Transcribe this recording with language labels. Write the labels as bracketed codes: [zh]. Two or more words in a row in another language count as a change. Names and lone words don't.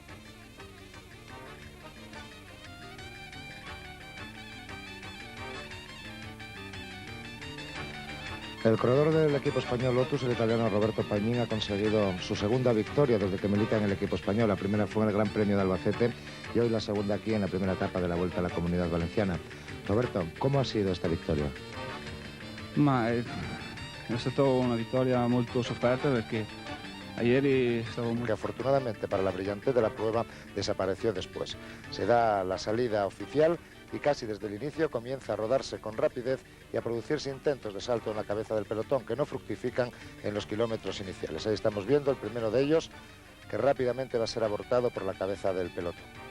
[es] El corredor del equipo español Lotus, el italiano Roberto Pañín, ha conseguido su segunda victoria desde que milita en el equipo español. La primera fue en el Gran Premio de Albacete y hoy la segunda aquí en la primera etapa de la Vuelta a la Comunidad Valenciana. Roberto, ¿cómo ha sido esta victoria? [it] È stata una vittoria molto sofferta perché ieri stavo muy... [es] Que afortunadamente para la brillantez de la prueba desapareció después. Se da la salida oficial y casi desde el inicio comienza a rodarse con rapidez y a producirse intentos de salto en la cabeza del pelotón que no fructifican en los kilómetros iniciales. Ahí estamos viendo el primero de ellos, que rápidamente va a ser abortado por la cabeza del pelotón.